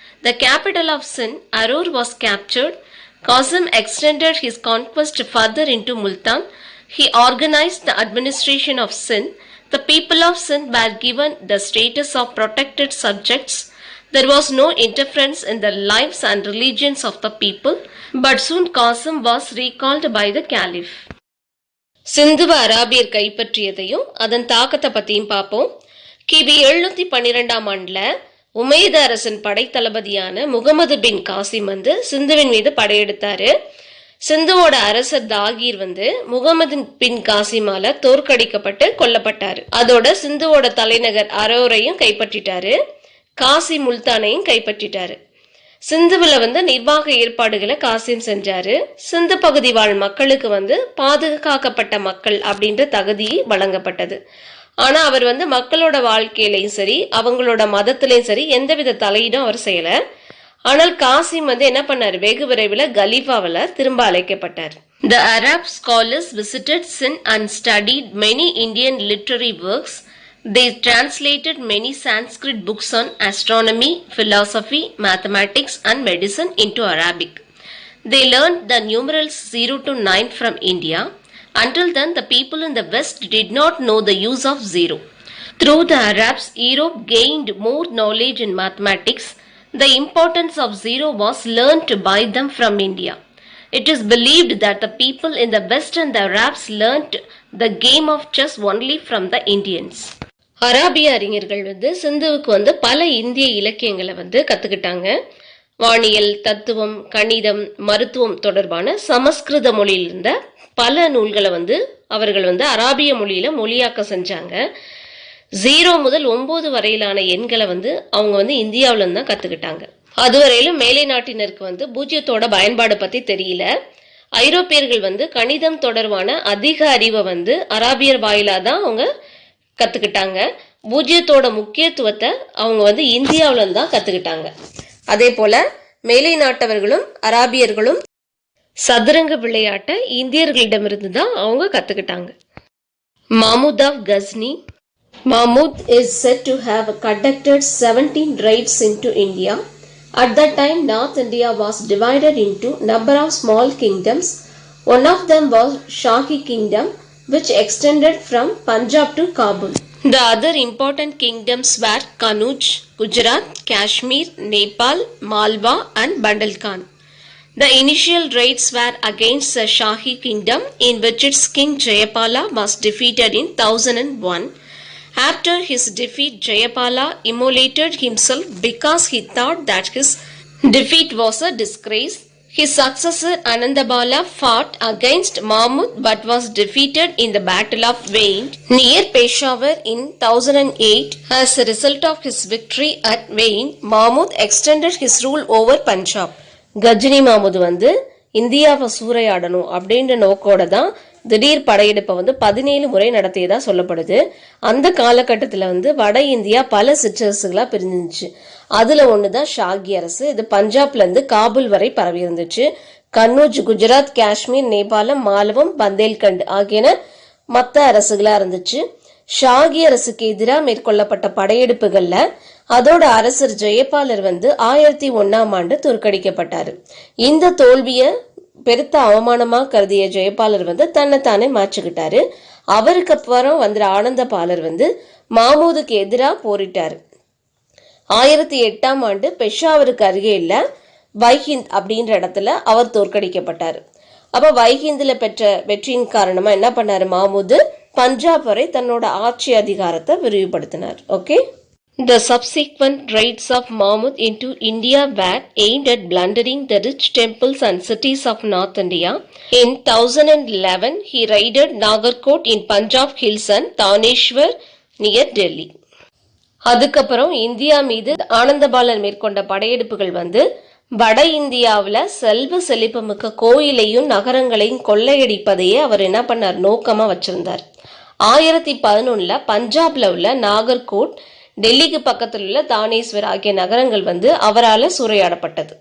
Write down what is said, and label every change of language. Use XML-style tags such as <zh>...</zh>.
<en>The capital of Sindh, Arur, was captured. Qasim extended his conquest further into Multan. He organized the administration of Sindh. The people of Sindh were given the status of protected subjects. There was no interference in the lives and religions of the people, but soon Qasim was recalled by the Caliph.</en> <ta>சிந்துவ அராபியர் கைப்பற்றியதையும் அதன் தாக்கத்தை பத்தியும் பார்ப்போம். கிபி 712ஆம் ஆண்டுல உமையத அரசன் படைத்தளபதியான முகமது பின் காசிம் சிந்துவின் மீது படையெடுத்தாரு. சிந்துவோட அரசர் தாகீர் முகமது பின் காசிமால தோற்கடிக்கப்பட்டு கொல்லப்பட்டாரு. அதோட சிந்துவோட தலைநகர் அரோரையும் கைப்பற்றிட்டாரு. காசி முல்தானையும் கைப்பற்றிட்டாரு. சிந்துவில் நிர்வாக ஏற்பாடுகளை காசிம் செஞ்சாரு. சிந்து பகுதி வாழ் மக்களுக்கு பாதுகாக்கப்பட்ட மக்கள் அப்படின்ற தகுதி வழங்கப்பட்டது. ஆனா அவர் மக்களோட வாழ்க்கையிலையும் சரி அவங்களோட மதத்திலையும் சரி எந்தவித தலையீடும் அவர் செய்யல. ஆனால் காசிம் என்ன பண்ணாரு? வெகு விரைவில் கலீஃபாவில் திரும்ப அழைக்கப்பட்டார்.</ta> <en>The Arab scholars visited Sindh and studied many Indian literary works. They translated many Sanskrit books on astronomy, philosophy, mathematics and medicine into Arabic. They learned the numerals 0 to 9 from India. Until then, the people in the West did not know the use of zero. Through the Arabs, Europe gained more knowledge in mathematics. The importance of zero was learned by them from India. It is believed that the people in the West and the Arabs learnt the game of chess only from the Indians.</en> <ta>அராபிய அறிஞர்கள் சிந்துவுக்கு பல இந்திய இலக்கியங்களை கத்துக்கிட்டாங்க. வானியல், தத்துவம், கணிதம், மருத்துவம் தொடர்பான சமஸ்கிருத மொழியில் இருந்த பல நூல்களை அவர்கள் அராபிய மொழியில மொழியாக்கம் செஞ்சாங்க. 0 முதல் 9 வரையிலான எண்களை அவங்க இந்தியாவில தான் கத்துக்கிட்டாங்க. அதுவரையிலும் மேலை நாட்டினருக்கு பூஜ்ஜியத்தோட பயன்பாடு பத்தி தெரியல. ஐரோப்பியர்கள் கணிதம் தொடர்பான அதிக அறிவை அராபியர் வாயிலா தான் அவங்க கத்துக்கிட்டாங்க. பூஜ்ஜியத்தோட முக்கியத்துவத்தை அவங்க இந்தியாவில தான் கத்துக்கிட்டாங்க. அதே போல மேலை நாட்டவர்களும் அராபியர்களும் சதுரங்க விளையாட்டை இந்தியர்களிடமிருந்து தான் அவங்க கத்துக்கிட்டாங்க.</ta> <en>Mahmud of Ghazni. Mahmud is said to have conducted 17 raids into India. At that time, North India was divided into number of small kingdoms. One of them was Shahi Kingdom, which extended from Punjab to Kabul. The other important kingdoms were Kanuj, Gujarat, Kashmir, Nepal, Malwa and Bandalkhan. The initial raids were against the Shahi Kingdom, in which its king Jayapala was defeated in 1001. After his defeat, Jayapala immolated himself because he thought that his defeat was a disgrace. His successor Anandabala fought against Mahmud but was defeated in the Battle of Vain near Peshawar in 1008. As a result of his victory at Vain, Mahmud extended his rule over Punjab.</en> <ta>Ghajini மாமுது இந்தியாவை சூறையாடணும் அப்படின்ற நோக்கோட தான் திடீர் படையெடுப்பை 17 முறை நடத்தியதா சொல்லப்படுது. அந்த காலகட்டத்தில் வட இந்தியா பல சிற்றரசுகளா பிரிஞ்சிருந்துச்சு. அதுல ஒண்ணுதான் ஷாகி அரசு. இது பஞ்சாப்ல இருந்து காபூல் வரை பரவி இருந்துச்சு. கன்னூஜ், குஜராத், காஷ்மீர், நேபாளம், மாலவம், பந்தேல்கண்ட் ஆகியன மத்த அரசுகளா இருந்துச்சு. ஷாகி அரசுக்கு எதிராக மேற்கொள்ளப்பட்ட படையெடுப்புகள்ல அதோட அரசர் ஜெயபாலர் 1001ஆம் ஆண்டு தோற்கடிக்கப்பட்டாரு. இந்த தோல்விய பெருத்த அவமானமா கருதிய ஜெயபாலர் தன்னைத்தானே மாற்றிக்கிட்டாரு. அவருக்கு அப்புறம் ஆனந்தபாலர் மாமூதுக்கு எதிராக போரிட்டாரு. 1008ஆம் ஆண்டு பெஷாவருக்கு அருகே இல்ல வைஹிந்த் அப்படின்ற இடத்துல அவர் தோற்கடிக்கப்பட்டாரு. அப்ப வைஹிந்த்ல பெற்ற வெற்றியின் காரணமா என்ன பண்ணாரு மாமூது? பஞ்சாப் வரை தன்னோட ஆட்சி அதிகாரத்தை விரிவுபடுத்தினார். Okay.</ta> <en>The subsequent raids of Mahmud into India were aimed at plundering the rich temples and cities of North India. In 1011, he raided Nagarkot in Punjab hills and Taneshwar near Delhi.</en> <ta>அதுக்கப்புறம் India மீது ஆனந்தபாலன் மேற்கொண்ட படையெடுப்புகள் வட இந்தியாவில் செல்வ செழிப்புமிக்க கோயிலையும் நகரங்களையும் கொள்ளையடிப்பதையே அவர் என்ன பண்ணார்? நோக்கமா வச்சிருந்தார். 1011 பஞ்சாப்ல உள்ள நாகர்கோட், டெல்லிக்கு பக்கத்தில் உள்ள தானேஸ்வர் ஆகிய நகரங்கள் அவரால் சூறையாடப்பட்டது.</ta>